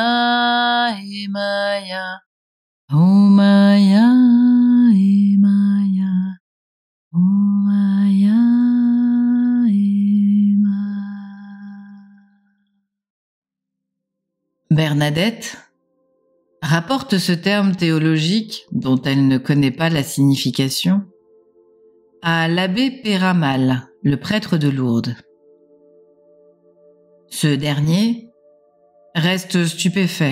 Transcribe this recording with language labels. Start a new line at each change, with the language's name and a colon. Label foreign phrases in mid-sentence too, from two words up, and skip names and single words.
French: Maya Oh Maya he Maya Oh Maya he Bernadette rapporte ce terme théologique, dont elle ne connaît pas la signification, à l'abbé Péramal, le prêtre de Lourdes. Ce dernier reste stupéfait.